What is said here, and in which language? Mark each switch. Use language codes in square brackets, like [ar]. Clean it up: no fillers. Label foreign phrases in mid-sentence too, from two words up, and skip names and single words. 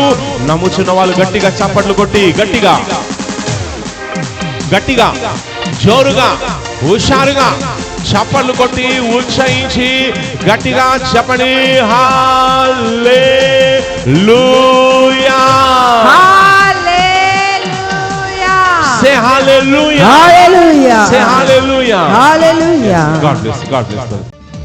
[te] నమ్ముచున్న వాళ్ళు గట్టిగా చప్పట్లు కొట్టి గట్టిగా గట్టిగా జోరుగా హుషారుగా చప్పట్లు కొట్టి ఉత్సహించి గట్టిగా చెప్పండి. హల్లెలూయా. [en] Say hallelujah. Hallelujah. Say hallelujah. Hallelujah. God bless. God bless.